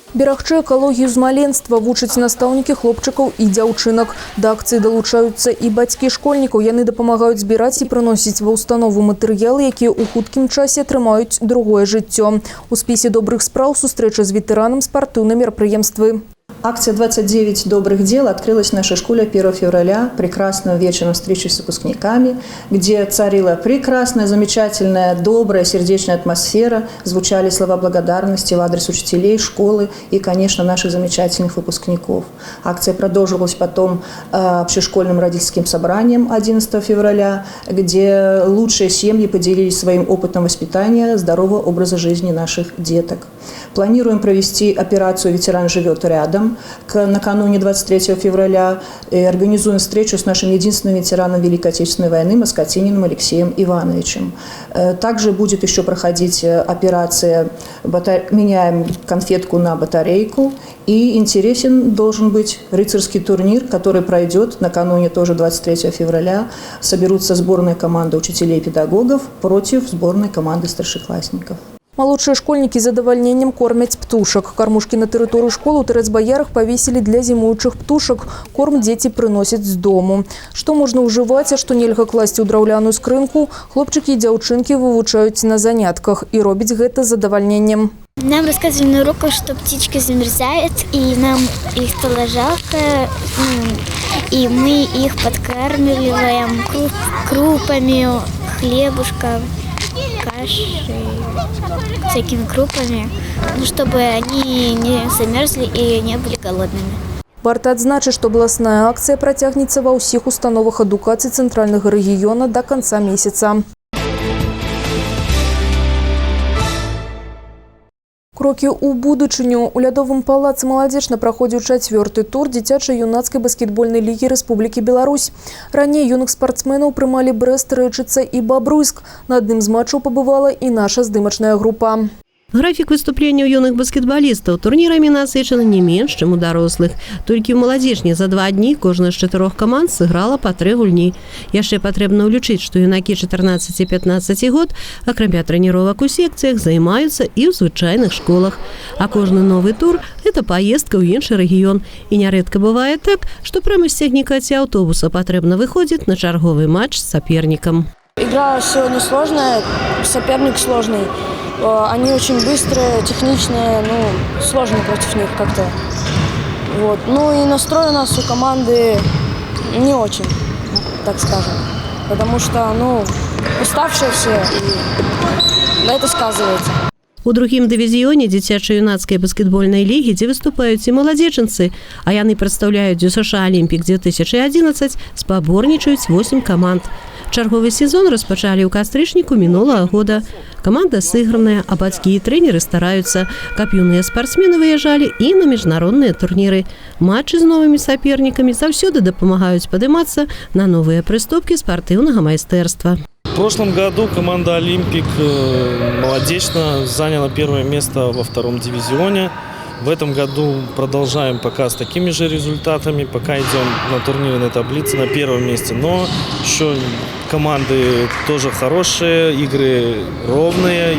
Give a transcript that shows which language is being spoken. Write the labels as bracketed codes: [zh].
[be] Берагчы экалогію з маленства вучаць настаўнікі хлопчыкаў і дзяўчынак. Да акцыі далучаюцца і бацькі школьнікаў. Яны дапамагаюць збіраць і прыносіць ва ўстанову матэрыялы, якія ў хуткім часе атрымаюць другое жыццё. У спісе добрых спраў сустрэча з ветэранам спартыўнай мерапрыемствы. [ru] Акция «29 добрых дел» открылась в нашей школе 1 февраля, прекрасным вечером встречи с выпускниками, где царила прекрасная, замечательная, добрая, сердечная атмосфера, звучали слова благодарности в адрес учителей, школы и, конечно, наших замечательных выпускников. Акция продолжилась потом общешкольным родительским собранием 11 февраля, где лучшие семьи поделились своим опытом воспитания здорового образа жизни наших деток. Планируем провести операцию «Ветеран живет рядом» накануне 23 февраля. И организуем встречу с нашим единственным ветераном Великой Отечественной войны Москотининым Алексеем Ивановичем. Также будет еще проходить операция «Меняем конфетку на батарейку». И интересен должен быть рыцарский турнир, который пройдет накануне тоже 23 февраля. Соберутся сборная команда учителей и педагогов против сборной команды старшеклассников. [be] Малодшыя школьнікі з задавальненнем кормяць птушак. Кармушкі на тэрыторыі школы ў Турэцбаярах павесілі для зімуючых птушак. Корм дзеці прыносяць з дому. Што можна ўжываць, а што нельга класці ў драўляную скрынку, хлопчыкі і дзяўчынкі вывучаюць на занятках і робяць гэта з задавальненнем. [ru] Нам рассказывали на уроках, что птички замерзают, и нам их стало жалко, и мы их подкармливаем крупами, хлебушком, кашей, всякими крупами, чтобы они не замерзли и не были голодными. [be] Варта адзначыць, што абласная акцыя працягнецца ва ўсіх установах адукацыі цэнтральнага рэгіёна да канца месяца. Крокі ў будучыню. У лядовым палацы Маладзечна праходзіў 4-й тур дзіцяча-юнацкай баскетбольнай лігі Рэспублікі Беларусь. Раней юных спартсменаў прымалі Брэст, Рэчыца і Бабруйск. На адным з матчаў пабывала і наша здымачная група. Графік выступленняў юных баскетбалістаў турнірамі насычаны не менш, чым у дарослых. Толькі ў Маладзечні за 2 дні кожная з 4 каманд сыграла па 3 гульні. Яшчэ патрэбна ўлічыць, што юнакі 14-15 год, акрамя трэніровак у секцыях, займаюцца і ў звычайных школах. А кожны новы тур – гэта паездка ў іншы рэгіён. І нярэдка бывае так, што прямо з цягніка ці аўтобуса патрэбна выходзіць на чарговы матч з сапернікам. [ru] Игра сегодня сложная, соперник сложный. Они очень быстрые, техничные, сложно против них как-то. Вот. Ну и настрой у нас у команды не очень, так скажем. Потому что, уставшие все, и на это сказывается. [be] У другім дывізіёне дзіцяча-юнацкай баскетбольнай лігі, дзе выступаюць і маладзечанцы, а яны прадстаўляюць ДЮСШ «Олімпік» 2011, спаборнічаюць 8 каманд. Чарговы сезон распачалі ў кастрычніку мінулага года. Каманда сыграная, а бацькі і трэнеры стараюцца, каб юныя спартсмены выязджалі і на міжнародныя турніры. Матчы з новымі сапернікамі заўсёды дапамагаюць падымацца на новыя прыступкі спартыўнага майстэрства. [ru] В прошлом году команда «Олимпик» Молодечно заняла 1 место во 2-м дивизионе. В этом году продолжаем пока с такими же результатами. Пока идем на турнирной таблице на 1-м месте. Но еще команды тоже хорошие, игры ровные.